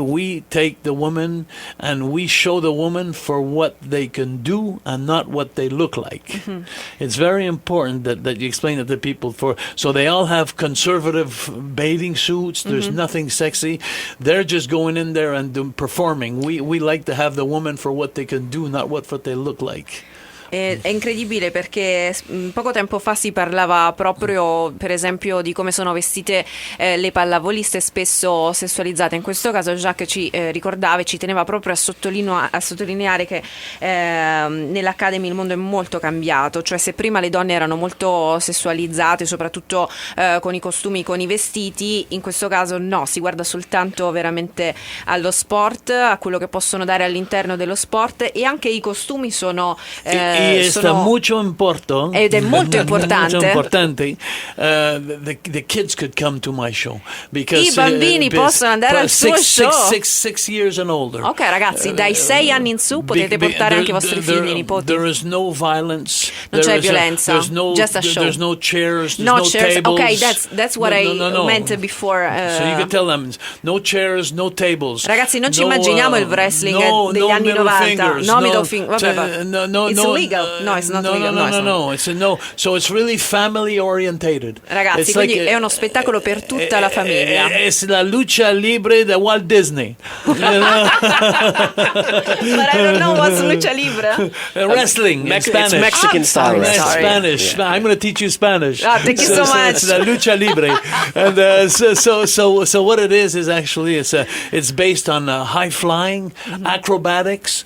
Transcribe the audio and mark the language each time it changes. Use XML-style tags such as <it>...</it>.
<en>We take the woman and we show the woman for what they can do and not what they look like. It's very important that you explain it to people. So they all have conservative bathing suits. There's nothing sexy. They're just going in there and performing. We like to have the woman for what they can do, not what they look like.</en> <it>È incredibile, perché poco tempo fa si parlava proprio, per esempio, di come sono vestite le pallavoliste, spesso sessualizzate. In questo caso Jacques ci ricordava e ci teneva proprio a sottolineare che nell'Academy il mondo è molto cambiato. Cioè, se prima le donne erano molto sessualizzate, soprattutto con i costumi, con i vestiti, in questo caso no, si guarda soltanto veramente allo sport, a quello che possono dare all'interno dello sport, e anche i costumi sono... mucho importo. Ed è molto importante. Molto importante.</it> <en>The kids could come to my show because</en> <it>I bambini possono andare al suo show.</it> <en>6 years and older.</en> <it>Ok, ragazzi, dai 6 anni in su potete portare anche i vostri figli e nipoti.</it> <en>There is no violence.</en> <it>Non c'è violenza.</it> <en>Just a show. There's no chairs. No chairs. Tables. Okay, that's what I meant before. So you could tell them no chairs, no tables.</en> <it>Ragazzi, non ci immaginiamo il wrestling degli anni 90.</it> <en>No middle finger.</en> <it>Vabbè.</it> <en>No. Legal. No, it's not legal. No. It's no. So it's really family orientated.</en> <it>Ragazzi,</it> <en>it's</en> <it>quindi è uno spettacolo per tutta la famiglia.</it> <en>It's la lucha libre da Walt Disney. But I don't know what's lucha libre. Wrestling in Spanish. It's Mexican style. Spanish. Yeah. I'm going to teach you Spanish. Thank you so much. It's la lucha libre, and so what it is actually it's based on high flying, acrobatics,</en>